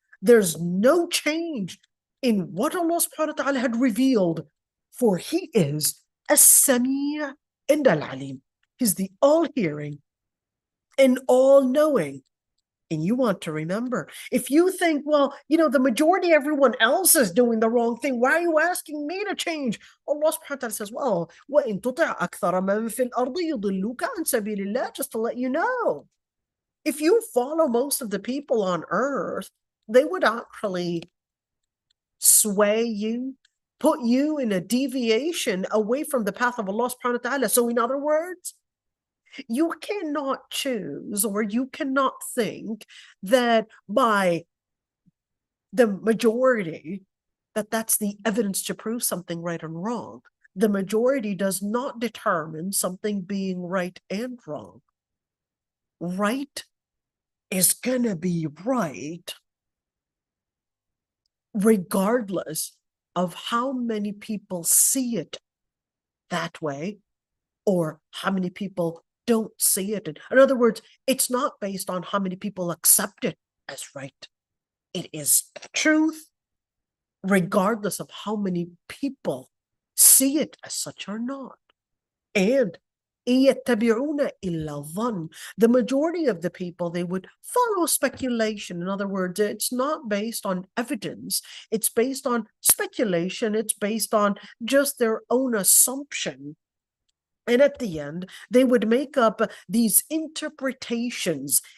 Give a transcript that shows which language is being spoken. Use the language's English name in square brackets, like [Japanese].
[English] There's no change in what Allah subhanahu wa ta'ala had revealed, for He is as-Sami' and al-Alim. He's the all-hearing and all-knowing. And you want to remember, if you think, well, the majority, everyone else is doing the wrong thing, why are you asking me to change? [Arabic] Allah subhanahu wa ta'ala [English] says, well, [Arabic] وَإِن تُطِعْ أَكْثَرَ مَنْ فِي الْأَرْضِ يُضِلُّكَ عَنْ سَبِيلِ اللَّهِ. [English] Just to let you know, if you follow most of the people on earth, they would actually sway you, put you in a deviation away from the path of Allah subhanahu wa ta'ala. So in other words, you cannot choose, or you cannot think that by the majority that's the evidence to prove something right and wrong. The majority does not determine something being right and wrong. Right is gonna be right regardless of how many people see it that way or how many people don't see it. In other words, it's not based on how many people accept it as right. It is the truth, regardless of how many people see it as such or not. And [Arabic] يَتَّبِعُونَ إِلَّا الظَّنَّ. [English] The majority of the people, they would follow speculation. In other words, it's not based on evidence. It's based on speculation. It's based on just their own assumption. And at the end, they would make up these interpretations.